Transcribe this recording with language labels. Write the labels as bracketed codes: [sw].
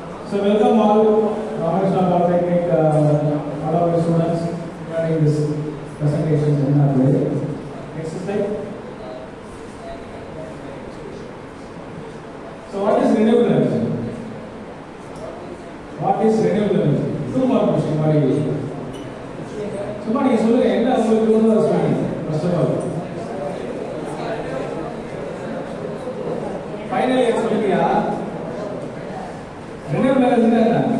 [en] So welcome all Ramakrishna Polytechnic, all of the students learning this presentation in our way. Next slide. So what is renewable energy? What is renewable energy? Two more questions. [ta] சும்மா நீங்க சொல்லுங்க என்ன உங்களுக்கு தோணுதோ சொல்லுங்க. [en] First of all. Final year [ta] சொல்லுங்க. renewable energy என்ன?